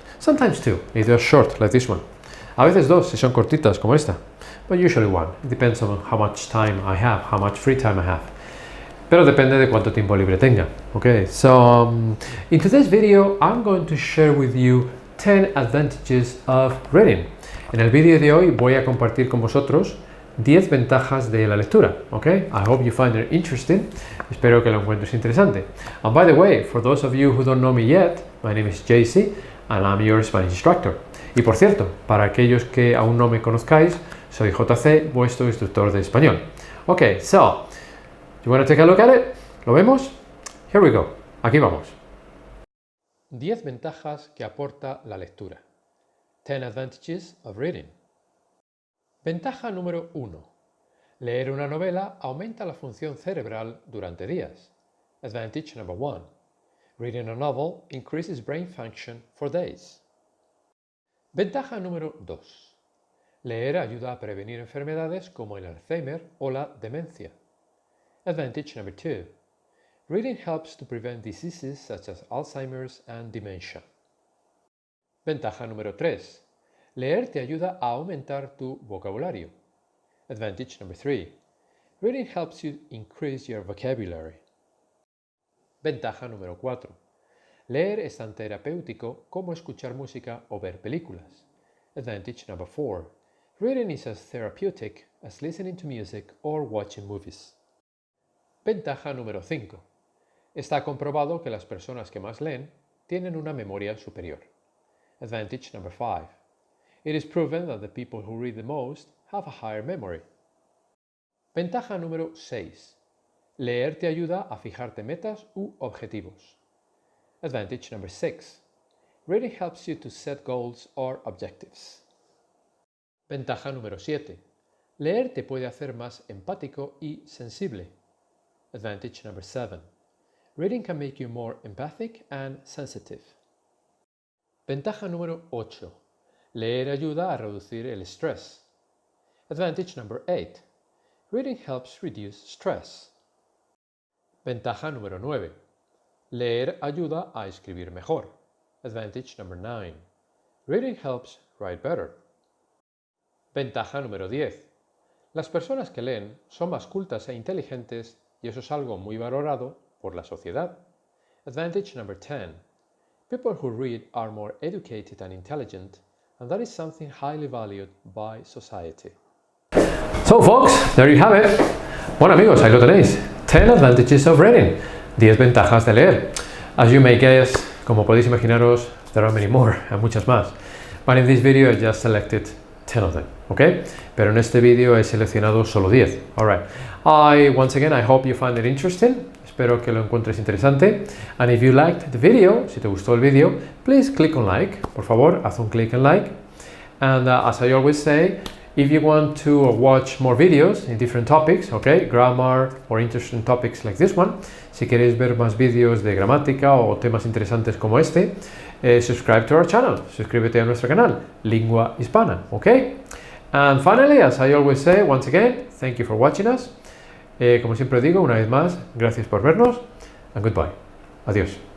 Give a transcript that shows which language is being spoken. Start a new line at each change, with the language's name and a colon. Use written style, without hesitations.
English: Sometimes two, if they're short, like this one.
Spanish: A veces dos, si son cortitas, como esta.
English: But usually one. It depends on how much time I have, how much free time I have.
Spanish: Pero depende de cuánto tiempo libre tenga.
English: Okay, so in today's video, I'm going to share with you 10 advantages of reading.
Spanish: En el vídeo de hoy voy a compartir con vosotros 10 ventajas de la lectura.
English: Okay, I hope you find it interesting.
Spanish: Espero que lo encuentres interesante.
English: And by the way, for those of you who don't know me yet, my name is JC and I'm your Spanish instructor.
Spanish: Y por cierto, para aquellos que aún no me conozcáis, soy JC, vuestro instructor de español.
English: Okay, so you want to take a look at it?
Spanish: ¿Lo vemos?
English: Here we go.
Spanish: Aquí vamos. 10 ventajas que aporta la lectura.
English: 10 advantages of reading.
Spanish: Ventaja número 1. Leer una novela aumenta la función cerebral durante días.
English: Advantage number 1. Reading a novel increases brain function for days.
Spanish: Ventaja número 2. Leer ayuda a prevenir enfermedades como el Alzheimer o la demencia.
English: Advantage number 2. Reading helps to prevent diseases such as Alzheimer's and dementia.
Spanish: Ventaja número 3. Leer te ayuda a aumentar tu vocabulario.
English: Advantage number 3. Reading helps you increase your vocabulary.
Spanish: Ventaja número 4. Leer es tan terapéutico como escuchar música o ver películas.
English: Advantage number 4. Reading is as therapeutic as listening to music or watching movies.
Spanish: Ventaja número 5. Está comprobado que las personas que más leen tienen una memoria superior.
English: Advantage number 5. It is proven that the people who read the most have a higher memory.
Spanish: Ventaja número 6. Leer te ayuda a fijarte metas u objetivos.
English: Advantage number 6. Reading helps you to set goals or objectives.
Spanish: Ventaja número 7. Leer te puede hacer más empático y sensible.
English: Advantage number 7. Reading can make you more empathic and sensitive.
Spanish: Ventaja número 8. Leer ayuda a reducir el estrés.
English: Advantage number 8. Reading helps reduce stress.
Spanish: Ventaja número 9. Leer ayuda a escribir mejor.
English: Advantage number 9. Reading helps write better.
Spanish: Ventaja número 10. Las personas que leen son más cultas e inteligentes y eso es algo muy valorado por la sociedad.
English: Advantage number 10. People who read are more educated and intelligent, and that is something highly valued by society. So folks, there you have it.
Spanish: Bueno amigos, ahí lo tenéis.
English: 10 advantages of reading.
Spanish: 10 ventajas de leer.
English: As you may guess,
Spanish: como podéis imaginaros,
English: there are many more, and
Spanish: muchas más.
English: But in this video I just selected 10 of them, okay?
Spanish: Pero en este vídeo he seleccionado solo 10.
English: Alright. Once again, I hope you find it interesting.
Spanish: Espero que lo encuentres interesante.
English: And if you liked the video,
Spanish: si te gustó el vídeo,
English: please click on like.
Spanish: Por favor, haz un click en like.
English: And as I always say, if you want to watch more videos in different topics, okay, grammar or interesting topics like this one,
Spanish: si queréis ver más vídeos de gramática o temas interesantes como este,
English: subscribe to our channel.
Spanish: Suscríbete a nuestro canal, Lingua Hispana, okay?
English: And finally, as I always say, once again, thank you for watching us.
Spanish: Como siempre digo, una vez más, gracias por vernos,
English: and goodbye.
Spanish: Adiós.